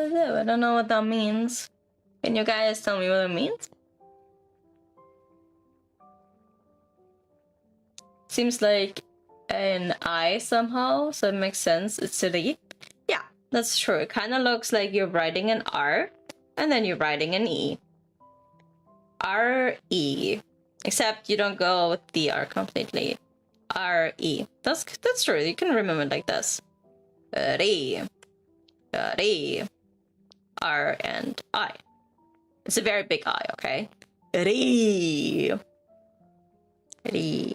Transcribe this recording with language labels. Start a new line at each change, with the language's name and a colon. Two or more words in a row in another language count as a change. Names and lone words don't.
English: I don't know what that means. Can you guys tell me what it means? Seems like an I somehow, so it makes sense. It's ri. Yeah, that's true. It kind of looks like you're writing an R, and then you're writing an E. R-E. Except you don't go with the R completely. R-E. That's true. You can remember it like this. Ri. Ri. R and I. It's a very big I, okay? Ri. Ri.